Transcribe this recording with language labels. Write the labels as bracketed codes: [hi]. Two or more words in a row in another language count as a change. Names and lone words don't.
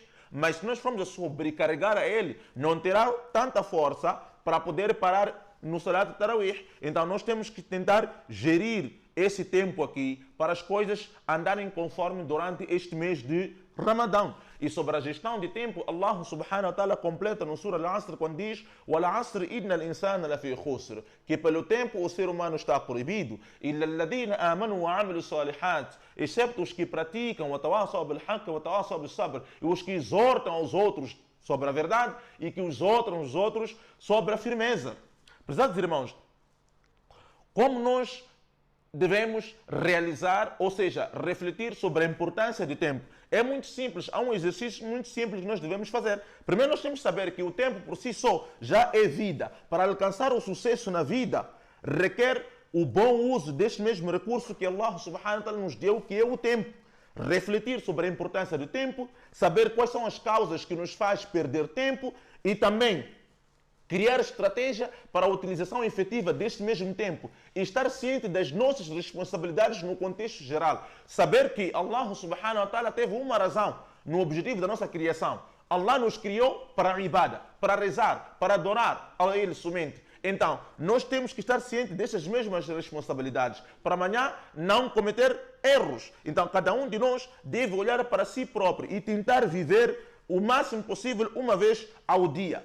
[pt] Mas se nós formos a sobrecarregar a ele, não terá tanta força para poder parar no salat de Tarawih. Então nós temos que tentar gerir esse tempo aqui para as coisas andarem conforme durante este mês de Ramadã. E sobre a gestão de tempo, [ar] الله سبحانه وتعالى [pt] completa no Surah Al-Asr quando diz: [ar] "والعصر إن الإنسان لفي خسر", [pt] que pelo tempo o ser humano está proibido. [ar] "إلا الذين آمنوا وعملوا الصالحات", [pt] excepto os que praticam [ar] وتواصوا بالحق وتواصوا بالصبر, [pt] e os que exortam aos outros sobre a verdade e que exortam os outros sobre a firmeza. Prezados irmãos, como nós devemos realizar, ou seja, refletir sobre a importância do tempo? É muito simples, há um exercício muito simples que nós devemos fazer. Primeiro nós temos que saber que o tempo por si só já é vida. Para alcançar o sucesso na vida, requer o bom uso deste mesmo recurso que [ar] الله سبحانه وتعالى [pt] nos deu, que é o tempo. Refletir sobre a importância do tempo, saber quais são as causas que nos faz perder tempo e também criar estratégia para a utilização efetiva deste mesmo tempo e estar ciente das nossas responsabilidades no contexto geral. Saber que [ar] الله سبحانه وتعالى [pt] teve uma razão no objetivo da nossa criação. Allah nos criou para a ibada, para rezar, para adorar a Ele somente. Então, nós temos que estar cientes dessas mesmas responsabilidades para amanhã não cometer erros. Então, cada um de nós deve olhar para si próprio e tentar viver o máximo possível uma vez ao dia.